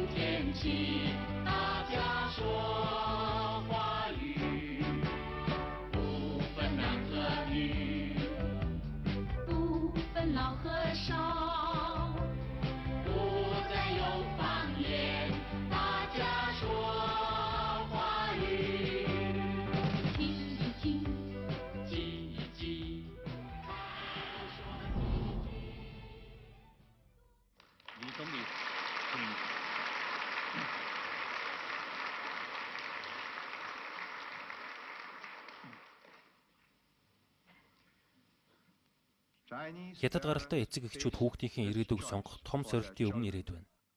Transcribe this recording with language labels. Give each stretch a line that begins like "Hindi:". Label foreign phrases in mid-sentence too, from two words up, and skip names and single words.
Chinese: 天起，大家说华语，不分男和女，不分老和少，不再有方言，大家说华语，听一听，记一记，你懂的，
Mongolian: Хятад гаралтай эцэг эхчүүд хүүхдийнхээ ирээдүйг сонгох том сорилтын өмнө ирээд байна.